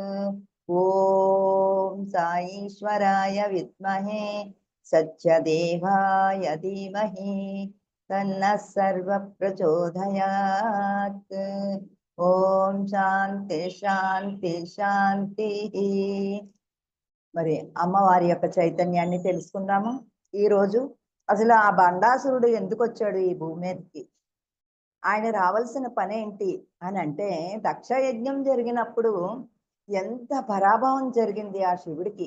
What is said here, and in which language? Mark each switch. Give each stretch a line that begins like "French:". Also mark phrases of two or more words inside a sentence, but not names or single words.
Sanskrit: ओम साईश्वराय विद्महे सत्यदेवाय धीमहि तन्नः सर्वः प्रचोदयात्। ओम शांति शांति शांति।
Telugu: మరి అమ్మవారి యొక్క చైతన్యాన్ని తెలుసుకుందాము. ఈరోజు అసలు ఆ బండాసురుడు ఎందుకు వచ్చాడు ఈ భూమి మీదకి, ఆయన రావాల్సిన పని ఏంటి అని అంటే, దక్షయజ్ఞం జరిగినప్పుడు ఎంత పరాభవం జరిగింది ఆ శివుడికి.